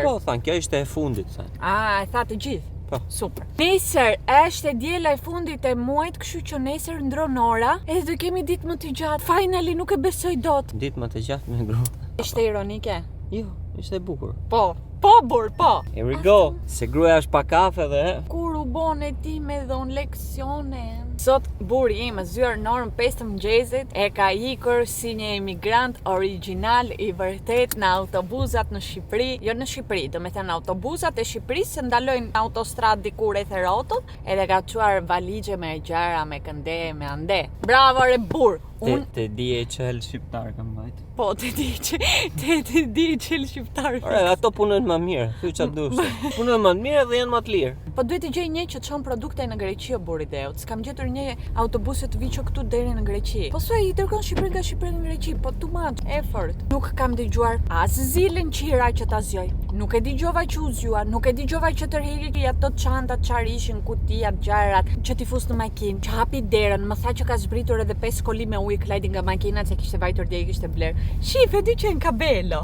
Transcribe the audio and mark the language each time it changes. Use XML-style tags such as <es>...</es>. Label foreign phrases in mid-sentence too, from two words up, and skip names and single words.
<sq>Po, thanë, kjo ishte e fundit, thanë. E tha të gjithë. Po. Super. Nesër është diela e fundit e muajit, kështu që nesër ndron ora, edhe do kemi ditë më të gjatë. Finally nuk e besoj dot. Ditë më të gjatë me grua. Ishte ironike. Jo, ishte e bukur. Po, burr, po.</sq> <en>Here we go.</en> <sq>Se gruaja është pa kafe dhe Kur u bone ti me dhon leksione. Sot burri im zyer në orën 5 të mëngjesit, e ka ikur si një emigrant origjinal i vërtet në autobuzat në Shqipëri, jo në Shqipëri, do me thënë autobuzat e Shqipërisë që ndalojnë në autostradë diku rreth e rrotull, edhe ka çuar valigje me gjëra, me kënde, me ande. Bravo re burr. Te DHL shqiptar kam vajt. Po, te di që shqiptar. Ore, ato punojnë më mirë, thuaj çfarë dush. Punojnë më mirë dhe janë më të lirë. Po duhet të gjej një që çon produkte në Greqi o burri deut. S'kam gjetur një autobus të viço këtu deri në Greqi. Po thuaj i dërgon Shqipëri nga Shqipëria në Greqi, po</sq> <en>too much effort.</en> <sq>Nuk kam dëgjuar as zilën qira që ta zgjoj. Nuk e dëgjova që u zgjua, nuk e dëgjova që tërheqi ato çantat çfarë ishin, kutia, xharat, që ti fus në makinë, që hapi derën, më tha që ka zbritur edhe 5 koli me ujë Klajdi nga makina se kishte vajtur deri kishte bler. Shif e di që në kabelo.</sq>